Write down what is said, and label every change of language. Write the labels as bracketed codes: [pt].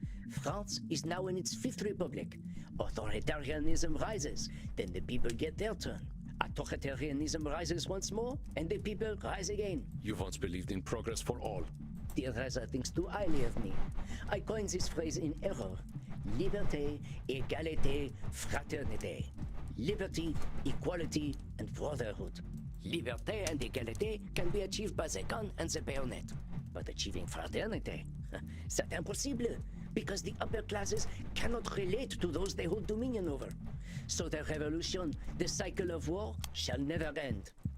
[en] France is now in its fifth republic. Authoritarianism rises, then the people get their turn. Authoritarianism rises once more, and the people rise again. You once believed in progress for all. Dear Reza thinks too highly of me. I coined this phrase in error. [fr] Liberté, égalité, fraternité. [en] Liberty, equality, and brotherhood. Liberté and égalité can be achieved by the gun and the bayonet. But achieving fraternité, [fr] c'est impossible. [en] because the upper classes cannot relate to those they hold dominion over. So their revolution, the cycle of war, shall never end.